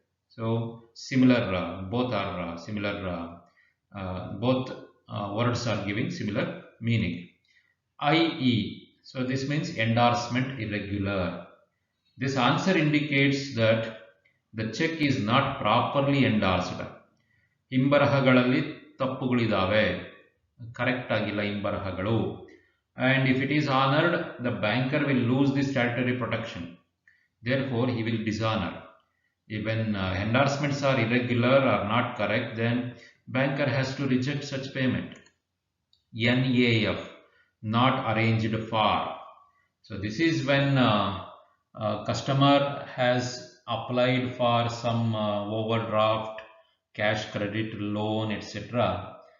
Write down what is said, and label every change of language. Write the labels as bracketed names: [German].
[English] So similar, both are similar. Both words are giving similar meaning. IE, so this means endorsement irregular. This answer indicates that the check is not properly endorsed. [Kannada] ಹಿಂಬರಹಗಳಲ್ಲಿ ತಪ್ಪುಗಳಿದಾವೆ, correct ಆಗಿಲ್ಲ ಹಿಂಬರಹಗಳು. [English] And if it is honored, the banker will lose the statutory protection. Therefore, he will dishonor. When endorsements are irregular or not correct, then banker has to reject such payment. NAF, not arranged for. So this is when customer has applied for some overdraft, cash credit, loan, etc.